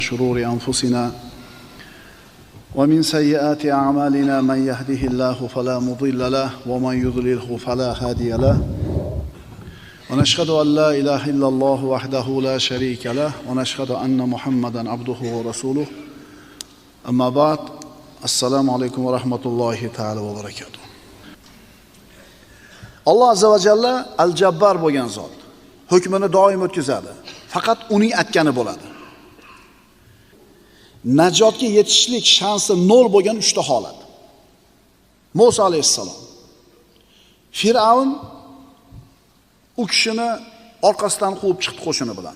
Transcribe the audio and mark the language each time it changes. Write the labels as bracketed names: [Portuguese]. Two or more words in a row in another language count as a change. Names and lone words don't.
[Arabic] شرور أنفسنا ومن سيئات أعمالنا من يهده الله فلا مضل له ومن يضلله فلا هادي له ونشهد أن لا إله إلا الله وحده لا شريك له ونشهد أن محمدا عبده ورسوله أما بعد السلام عليكم ورحمة الله تعالى وبركاته. الله عز وجل الجبار [Uzbek] bo'lgan zot. Hukmini doim o'tkazadi. Faqat uning aytgani bo'ladi. Najotga yetishlik shansi 0 bo'lgan 3 ta holat. Musa alayhissalom. Fir'avn u kishini orqasidan quvib chiqdi qo'shini bilan.